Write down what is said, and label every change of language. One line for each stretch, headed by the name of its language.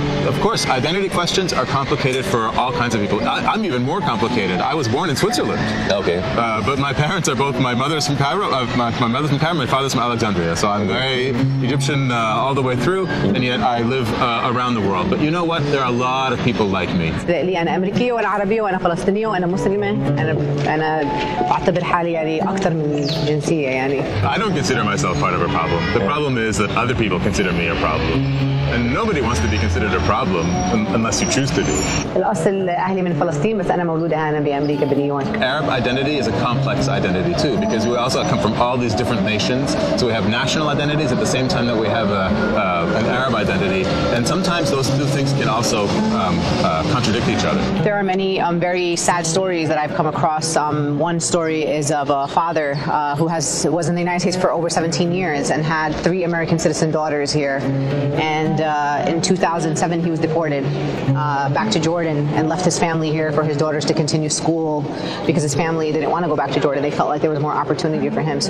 English: Of course, identity questions are complicated for all kinds of people. I'm even more complicated. I was born in Switzerland. Okay. But my parents are both, my mother's from Cairo, my mother's from Cairo, my father's from Alexandria. So I'm very Egyptian all the way through, and yet I live around the world. But you know what? There are a lot of people like me.
Arabic: أنا أمريكية وأنا عربية وأنا فلسطينية وأنا مسلمة. أنا بعتبر حالي يعني أكثر من جنسية يعني.
English: I don't consider myself part of a problem. The problem is that other people consider me a problem. And nobody wants to be considered a problem unless you choose to do.
Arabic: الأصل أهلي من فلسطين بس أنا مولودة هنا بأمريكا بنيويورك.
English: Arab identity is a complex identity too, because we also come from all these different nations. So we have national identities at the same time that we have an Arab identity, and sometimes those two things can also contradict each other. There are many very sad stories that I've come across. One story is of a father who was in the United States for over 17 years and had 3 American citizen daughters here, and in 2007 he was deported back to Jordan and left his family here for his daughters to continue school because his family didn't want to go back to Jordan. They felt like there was more opportunity for him.